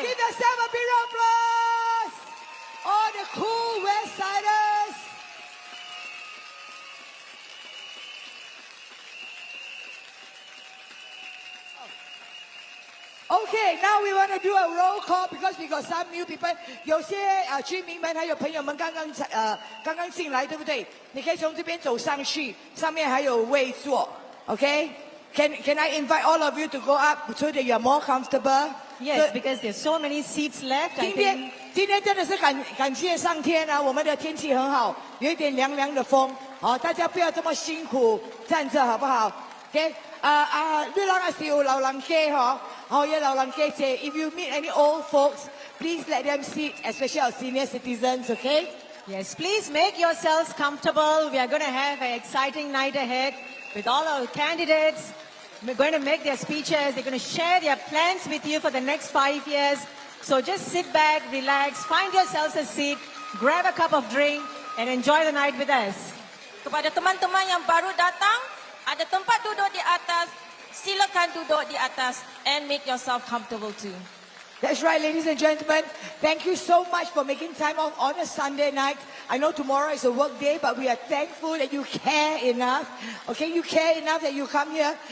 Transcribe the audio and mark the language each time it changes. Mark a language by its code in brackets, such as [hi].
[en] Give yourself a big round of applause. All the cool West Siders. Okay, now we want to do a roll call because we got some new people. [zh] 有些居民们还有朋友们刚刚进来，对不对？你可以从这边走上去，上面还有位坐。Okay? [en] Can I invite all of you to go up so that you are more comfortable? Yes, because there's so many seats left. [zh] 今天真的是感谢上天啊，我们的天气很好，有一点凉凉的风。好，大家不要这么辛苦站着，好不好 ？Okay? 你人也是有老人家嗬。好，有老人家坐。 [en] If you meet any old folks, please let them sit, especially our senior citizens, okay? Yes, please make yourselves comfortable. We are going to have an exciting night ahead with all our candidates. We're going to make their speeches. They're going to share their plans with you for the next 5 years. So just sit back, relax, find yourselves a seat, grab a cup of drink, and enjoy the night with us. [ms] Kepada teman-teman yang baru datang, ada tempat duduk di atas Silakan duduk di atas [en] and make yourself comfortable too. That's right, ladies and gentlemen. Thank you so much for making time off on a Sunday night. I know tomorrow is a work day, but we are thankful that you care enough. Okay, you care enough that you come here.